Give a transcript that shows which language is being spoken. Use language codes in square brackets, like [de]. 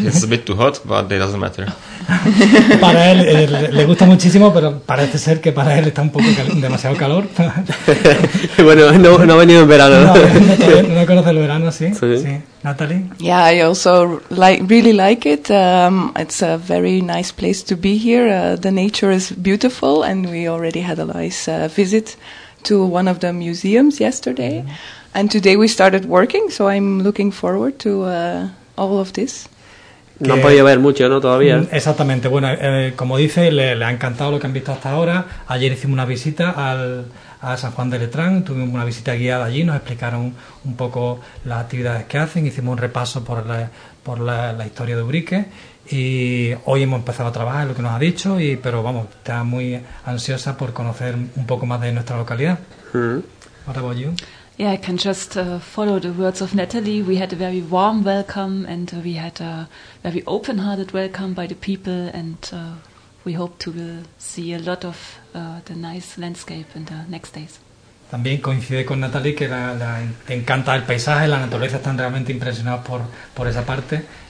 [en] It's a bit too hot, but it doesn't matter. [es] Para él le gusta muchísimo, pero parece ser que para él está un poco demasiado calor. no ha venido en verano. No conoce el verano, sí. Sí. Natalie? [en] Yeah, I also really like it. It's a very nice place to be here. The nature is beautiful, and we already had a nice visit to one of the museums yesterday. Mm-hmm. And today we started working, so I'm looking forward to all of this. [es] No han podido ver mucho, ¿no? Todavía. Exactamente. Como dice, le ha encantado lo que han visto hasta ahora. Ayer hicimos una visita a San Juan de Letrán, tuvimos una visita guiada allí, nos explicaron un poco las actividades que hacen, hicimos un repaso por la historia de Ubrique, y hoy hemos empezado a trabajar, lo que nos ha dicho, pero está muy ansiosa por conocer un poco más de nuestra localidad. [en] Mm-hmm. What about you? Yeah, I can just follow the words of Natalie. We had a very warm welcome, and we had a very open-hearted welcome by the people, and we hope to see a lot of the nice landscape in the next days. [es] También coincide con Natalie que te encanta el paisaje, la naturaleza, están realmente impresionados por esa parte,